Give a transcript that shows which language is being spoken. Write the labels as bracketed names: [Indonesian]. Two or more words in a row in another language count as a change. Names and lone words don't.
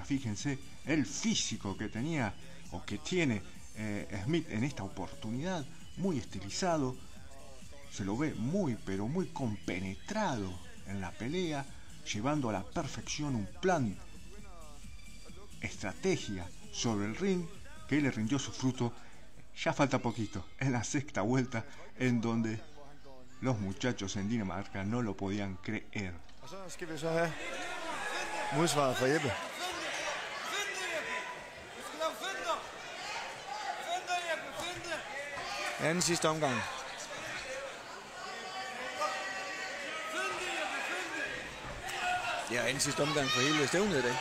[Spanish] Fíjense el físico que tenía o que tiene Smith en esta oportunidad, muy estilizado, se lo ve muy pero muy compenetrado en la pelea, llevando a la perfección un plan, estrategia sobre el ring, que le rindió su fruto. Ya falta poquito, en la sexta vuelta, en donde los muchachos en Dinamarca no lo podían creer. [Danish] Og så skal vi så have modsvaret fra Jeppe. Anden sidste omgang. Ja, anden sidste omgang for hele stævnet i dag.